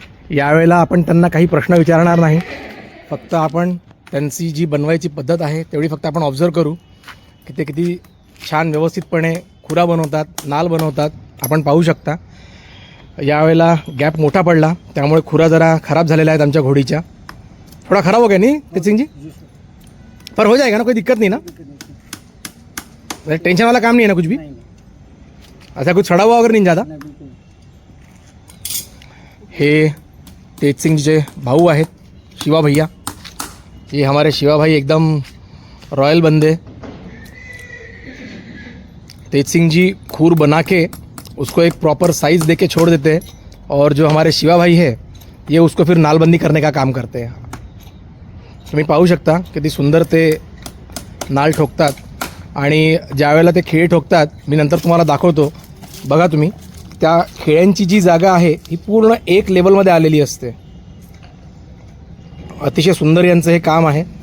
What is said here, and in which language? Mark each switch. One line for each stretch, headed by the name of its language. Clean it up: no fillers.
Marathi: यावेळेला आपण त्यांना काही प्रश्न विचारणार नाही, फक्त आपण त्यांची जी बनवायची पद्धत आहे तेवढी फक्त आपण ऑब्झर्व करू की ते किती छान व्यवस्थितपणे खुरा बनवतात, नाल बनवतात। आपण पाहू शकता यावेळेला गॅप मोठा पडला, त्यामुळे खुरा जरा खराब झालेला आहे आमच्या घोडीच्या,
Hindi: थोड़ा खराब हो गया नहीं तेजसिंग जी? पर हो जाएगा ना, कोई दिक्कत नहीं ना? टेंशन वाला काम नहीं है ना कुछ भी? ऐसा कुछ सड़ा हुआ अगर नहीं ज़्यादा?
Marathi: हे तेजसिंगचे भाऊ आहेत, शिवा भैया।
Hindi: ये हमारे शिवा भाई एकदम रॉयल बंदे। तेजसिंग जी खूर बना के उसको एक प्रॉपर साइज़ देके छोड़ देते हैं, और जो हमारे शिवा भाई है ये उसको फिर नालबंदी करने का काम करते हैं।
Marathi: तुम्ही पाहू शकता किती सुंदर ते नाल ठोकतात, आणि ज्यावेळेला ते खिळे ठोकतात, मी नंतर तुम्हाला दाखवतो, बघा तुम्ही त्या खिळ्यांची जी जागा आहे ही पूर्ण एक लेवलमध्ये आलेली असते। अतिशय सुंदर यांचं हे काम आहे।